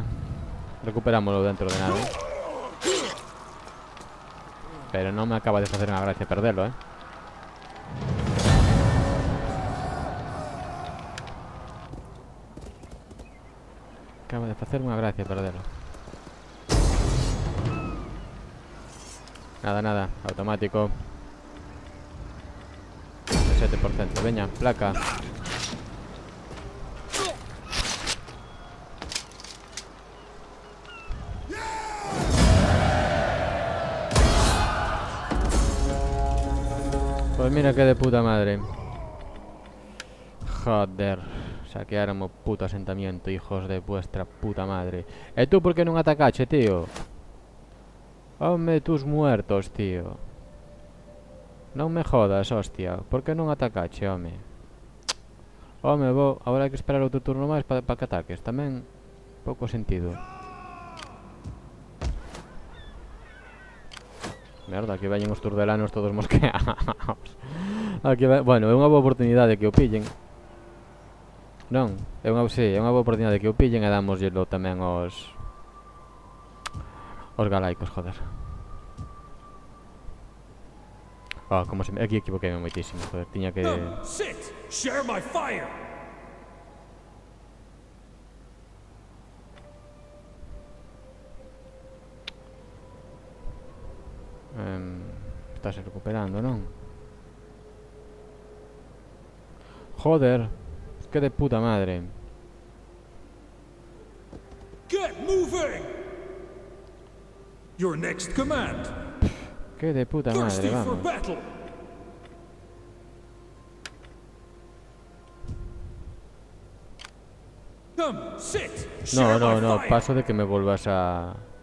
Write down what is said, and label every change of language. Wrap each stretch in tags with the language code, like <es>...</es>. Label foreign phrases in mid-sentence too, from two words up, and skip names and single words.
<gl>Recuperámoslo dentro de nada. Pero non me acaba de facer unha gracia perderlo, Acaba de facer unha gracia perderlo. Nada, automático. 7%, veña, placa.</gl> <es>Pues mira que de puta madre. Joder, saquearon o puto asentamiento, hijos de vuestra puta madre.</es> <gl>E tú por que non atacache, tío? Home,</gl> <es>tus muertos,</es> <gl>tío. Non me jodas, hostia. Por que non atacache, home? Home, agora hai que esperar outro turno máis para que ataques. Tamén pouco sentido. Merda, aquí veñen os turdelanos todos mosqueados. Bueno, é unha boa oportunidade que o pillen. Non, é unha boa oportunidade que o pillen e damosllelo tamén os galaicos, joder. Como se... Aquí equivoqueime moitísimo, joder. Tiña que...</gl> <en>Sit! Share my fire!</en> <gl>Estás recuperando, non? Joder.</gl> <es>Que de puta madre.</es> <en>Get moving! Your next command.</en> <es>Que de puta madre,</es> <en>Thirsty for</en> <es>vamos.</es> <en>battle. Come, sit. Share my</en> <es>No,</es> <en>fire.</en> <es>paso de que me vuelvas a...</es>